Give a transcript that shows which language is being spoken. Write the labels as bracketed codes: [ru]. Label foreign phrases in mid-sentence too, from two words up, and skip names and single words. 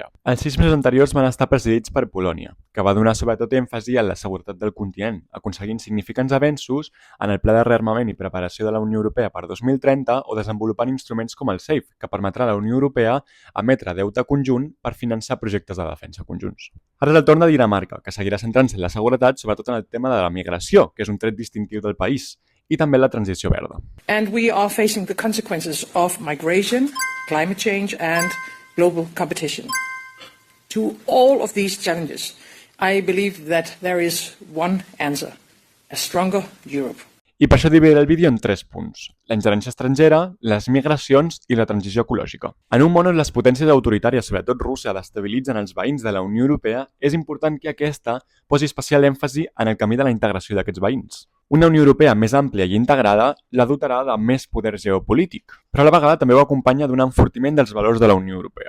[ca] Els 6 mesos anteriors van estar presidits per Polònia, que va donar sobretot èmfasi en la seguretat del continent, aconseguint significants avenços en el Pla de Rearmament i Preparació de la Unió Europea per 2030 o desenvolupant instruments com el SAFE, que permetrà a la Unió Europea emetre deute conjunt per finançar projectes de defensa conjunts. Ara és el torn de Dinamarca, que seguirà centrant-se en la seguretat, sobretot en el tema de la migració, que és un tret distintiu del país, i també la transició verda. [en] And we are facing the consequences of migration, climate change and global competition. To all of these challenges, I believe that there is one answer: a stronger Europe. [ca] I per això dividiré el vídeo en 3 punts: la ingerència estrangera, les migracions i la transició ecològica. En un món on les potències autoritàries, sobretot Rússia, destabilitzen els veïns de la Unió Europea, és important que aquesta posi especial èmfasi en el camí de la integració d'aquests veïns. Una Unió Europea més àmplia i integrada la dotarà de més poder geopolític, però a la vegada també ho acompanya d'un enfortiment dels valors de la Unió Europea.